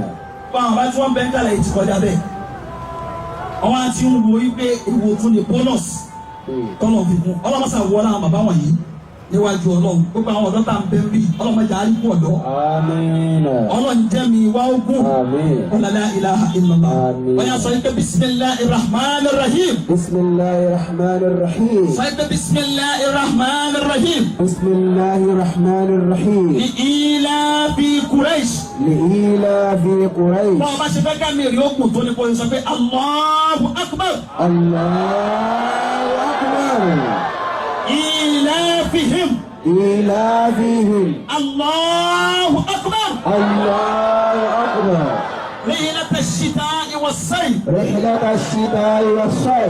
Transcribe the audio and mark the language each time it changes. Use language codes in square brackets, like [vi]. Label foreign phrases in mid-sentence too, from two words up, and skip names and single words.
[yo] Báwọn bá tí wọ́n bẹ́ ń kálẹ̀ yìí ti kọjá bẹ́ẹ̀. Wọ́n á ti ń wo wípé èwo tún ní bónọ́sì tọ́lọ̀ fi kún. Ọlọ́mọsà wọlé àwọn bàbá wọ̀nyí níwájú Ọlọ́run gbogbo àwọn ọ̀dọ́ tá à ń bẹ́ rí ọlọ́mọdé àríkú ọ̀dọ́. Ọlọ́run jẹ́ mi wá ogún. [ar] لا إله إلا الله. [yo] Wọ́n yà sọ pé [ar] بسم الله الرحمن الرحيم. بسم الله الرحمن الرحيم. [yo] Sọ pé [ar] بسم الله الرحمن الرحيم. بسم الله الرحمن الرحيم. لإيلاف قريش. لإيلاف قريش. [yo] Bọ́ọ̀ bá ṣe fẹ́ ká mi rí ogun tó ní kó sọ pé [ar] الله أكبر. الله أكبر. إيلافهم الله أكبر. الله أكبر. رحلة الشتاء والصيف. رحلة الشتاء والصيف.